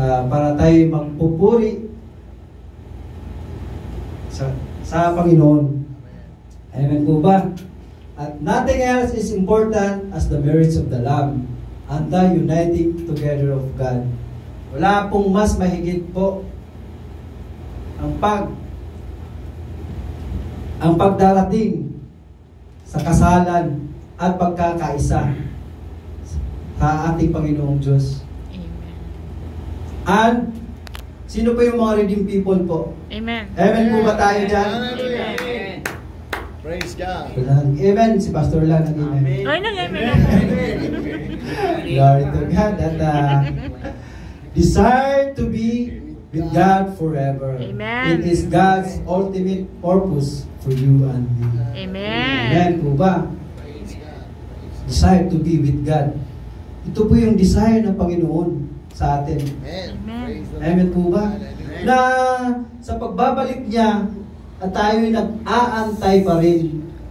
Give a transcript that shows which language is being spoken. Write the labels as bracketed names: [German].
[Filipino] Para tayo magpupuri sa Panginoon. Amen po ba? [English] At nothing else is important as the marriage of the Lamb and the uniting together of God. [Filipino] Wala pong mas mahigit po ang pagdarating sa kasalan at pagkakaisa sa ating Panginoong Diyos. [English] Amen. [Filipino] And sino po yung mga [English] redeemed people [Filipino] po? [English] Amen. [Filipino] Amen po ba tayo dyan? [English] Hallelujah. Amen. Praise God. [Filipino] Amen. Si Pastor lang nag-amen. Ay, nag-amen. [English] Glory to God. At desire to be with God forever. Amen. It is God's ultimate purpose for you and me. Amen. [Filipino] Amen po ba? [English] Praise God. Desire to be with God. [Filipino] Ito po yung desire ng Panginoon sa atin. [English] Amen. Amen. Praise the Lord. [Filipino] Amen po ba? [English] Hallelujah. [Filipino] Na sa pagbabalik niya, at tayo'y nag-aantay pa rin.